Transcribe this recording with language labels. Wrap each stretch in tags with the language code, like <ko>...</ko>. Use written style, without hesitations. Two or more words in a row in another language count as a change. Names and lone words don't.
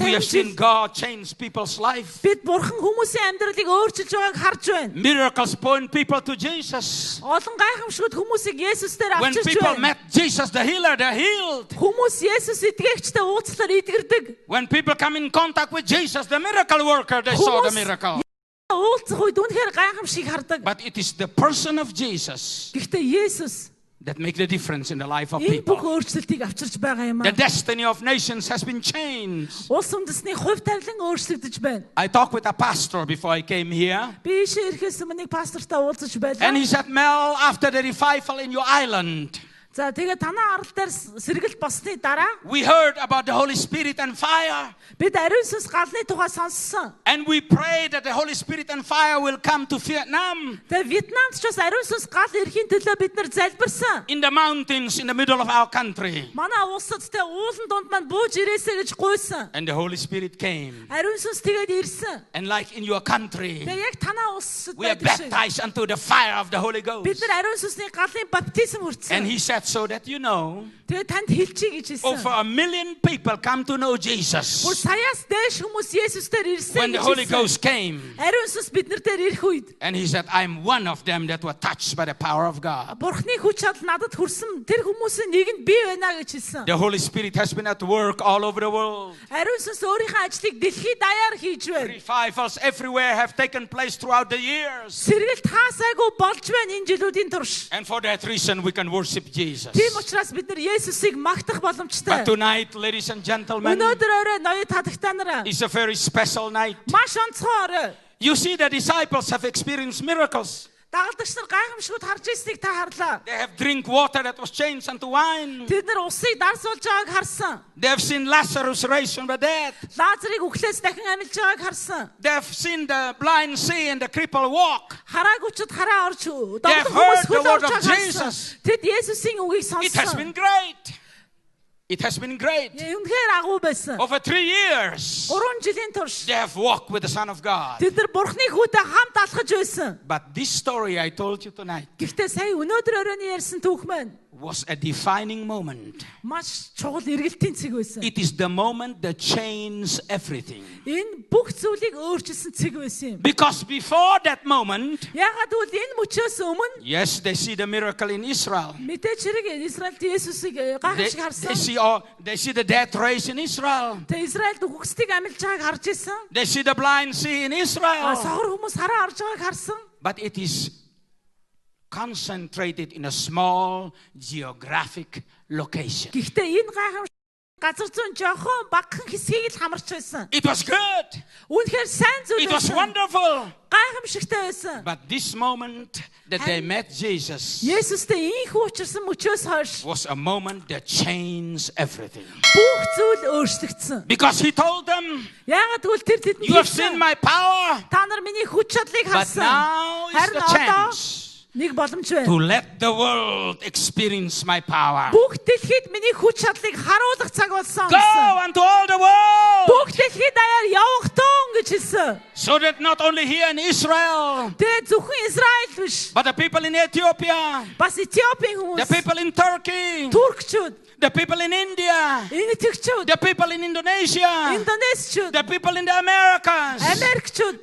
<en>we have</en> <mn>50</mn> <en>seen</en> <mn>жил</mn> <en>God change people's life.</en> <mn>бид Бурхан хүмүүсийн амьдралыг өөрчилж байгааг харж байна.</mn> <en>Miracles point people to Jesus.</en> <mn>Олон гайхамшигуд хүмүүсийг Есүс дээр</mn> <en>When</en> <mn>авчирч</mn> <en>people</en> <mn>байна.</mn> <en>met Jesus, the healer, they're healed.</en> <mn>Хүмүүс Есүс эдгээгчтэй уулзлаар идгэрдэг.</mn> <en>When people come in contact with Jesus, the miracle worker, they saw the miracle.</en> <mn>Уулзах үед үнэхээр гайхамшиг хардаг.</mn> <en>But it is the person of Jesus</en> <mn>Гэхдээ Есүс</mn> <en>that make the difference in the life of</en> <mn>Энэ бүх</mn> <en>people.</en> <mn>өөрчлөлтийг авчирч байгаа юм</mn> <en>The</en> <mn>аа.</mn> <en>destiny of nations has been changed.</en> <mn>Улс үндэсний хувь тавилан өөрчлөгдөж байна.</mn> <en>I talked with a pastor before I came here,</en> <mn>Би ийшээ ирэхээс өмнө нэг пастортай уулзаж</mn> <en>and</en> <mn>байлаа.</mn> <en>he said, Mel, after the revival in your island,</en> <mn>За тэгээ танаа арал дээр сэргэлт болсны дараа</mn> <en>we heard about the Holy Spirit and fire,</en> <mn>бид ариун сүнс галны тухай сонссон.</mn> <en>and we prayed that the Holy Spirit and fire will come to Vietnam,</en> <mn>Тэгээ Вьетнамд ч бас ариун сүнс гал ирэхийн төлөө бид нар залбирсан.</mn> <en>in the mountains in the middle of our country.</en> <mn>Манай улсад тэ уулан дунд маань бууж ирээсэй гэж гуйсан.</mn> <en>And the Holy Spirit came.</en> <mn>Ариун сүнс тэгээд ирсэн.</mn> <en>And like in your country,</en> <mn>Тэгээ яг танаа улсад</mn> <en>we are</en> <mn>байдаг шиг.</mn> <en>baptized unto the fire of the Holy</en> <mn>Бид</mn> <en>Ghost.</en> <mn>нар ариун сүнсний галын баптизм</mn> <en>And</en> <mn>хүртсэн.</mn> <en>he said, so that you know,</en> <mn>Тэгээ танд хэлчихье гэж</mn> <en>over</en> <mn>хэлсэн.</mn> <en>1 million people come to know</en> <mn>Бүр</mn> <en>Jesus</en> <mn>саяас дээш хүмүүс Есүстээр ирсэн</mn> <en>when the</en> <mn>гэж</mn> <en>Holy</en> <mn>хэлсэн.</mn> <en>Ghost came.</en> <mn>Ариун сүнс бид нар дээр ирэх үед</mn> <en>And he said, I'm one of them that were touched by the power of God.</en> <mn>Бурхны хүч чадал надад хүрсэн. Тэр хүмүүсийн нэгэнд би байна гэж хэлсэн.</mn> <en>The Holy Spirit has been at work all over the world.</en> <mn>Ариун сүнс өөрийнхөө ажлыг дэлхийд даяар хийж байна.</mn> <en>Revivals everywhere have taken place throughout the years.</en> <mn>Сэргэлт хаасайгүй болж байна энэ жилүүдийн турш.</mn> <en>And for that reason, we can worship Jesus.</en> <mn>Тийм учраас бид нар Есүсийг магтах боломжтой.</mn> <en>But tonight, ladies and gentlemen,</en> <mn>Өнөөдөр орой ноёд хатагтаа нараа</mn> <en>is a very special night.</en> <mn>маш онцгой орой.</mn> <en>You see, the disciples have experienced miracles.</en> <mn>Дагалдагч нар гайхамшгууд харж ирснийг та харлаа.</mn> <en>They have drink water that was changed into wine.</en> <mn>Тэд нар усыг дарсуулж байгааг харсан.</mn> <en>They have seen Lazarus raised from the dead.</en> <mn>Лазарыг үхлээс дахин амьлж байгааг харсан.</mn> <en>They have seen the blind see and the cripple walk.</en> <mn>Хараагүйчүүд хараа орж</mn> <en>They have heard the word of Jesus.</en> <mn>Тэд Есүсийн үгийг</mn> <en>It has</en> <mn>сонссон.</mn> <en>been great. It has been great.</en> <mn>Үнэхээр агуу байсан.</mn> <en>Over 3 years,</en> <mn>3 жилийн турш</mn> <en>they have walked with the Son of God.</en> <mn>тэд нар Бурхны хүүтэй хамт алхаж байсан.</mn> <en>But this story I told you tonight</en> <mn>Гэхдээ сая өнөөдөр оройн ярьсан түүх маань</mn> <en>was a defining moment.</en> <mn>маш чухал эргэлтийн цэг байсан.</mn> <en>It is the moment that changed everything.</en> <mn>Энэ бүх зүйлийг өөрчилсөн цэг байсан юм.</mn> <en>Because before that moment,</en> <mn>Яагаад гэвэл энэ мөчөөс өмнө</mn> <en>yes, they see the miracle in Israel.</en> <mn>мэдээч хэрэг Израильд Есүсийг гайхамшиг харсан.</mn> <en>They see the dead raised in Israel.</en> <mn>Тэ Израильд үхсдийг амьлж байгааг харж исэн.</mn> <en>They see the blind see in Israel.</en> <mn>Сохор хүмүүс хараа орж байгааг харсан.</mn> <en>But it is concentrated in a small geographic location.</en> <mn>Гэхдээ энэ гайхамшиг газар зүүн жоохон багахан хэсгийг л хамарч байсан.</mn> <en>It was good.</en> <mn>Үнэхээр сайн зүйл</mn> <en>It was</en> <mn>байсан.</mn> <en>wonderful.</en> <mn>Гайхамшигтай байсан.</mn> <en>But this moment that they met Jesus</en> <mn>Есүстэй ийхүү учирсан мөчөөс хойш</mn> <en>was a moment that changed everything.</en> <mn>бүх зүйл өөрчлөгдсөн.</mn> <en>Because he told them,</en> <mn>Яагаад гэвэл тэр тэдэнд</mn> <en>you have seen my power,</en> <mn>та нар миний хүч чадлыг</mn> <en>but</en> <mn>харсан.</mn> <en>now is</en> <mn>Харин</mn> <en>the</en> <mn>одоо</mn> <en>chance</en> <mn>нэг боломж</mn> <en>to</en> <mn>байна.</mn> <en>let the world experience my power.</en> <mn>Бүх дэлхийд миний хүч чадлыг харуулах цаг болсон</mn> <en>Go</en> <mn>гэсэн.</mn> <en>unto all the world,</en> <mn>Бүх дэлхийд даяар явах тун гэж хэлсэн.</mn> <en>so that not only here in Israel,</en> <mn>Тэгээ зөвхөн Израиль биш.</mn> <en>but the people in Ethiopia,</en> <mn>Бас Этиопийн</mn> <en>the</en> <mn>хүмүүс,</mn> <en>people in Turkey,</en> <mn>Туркчууд,</mn> <en>the people in India,</en> <mn>Энэтхэгчүүд,</mn> <en>the people in Indonesia,</en> <mn>Индонезчууд,</mn> <en>the people in the Americas,</en> <mn>Америкчууд,</mn>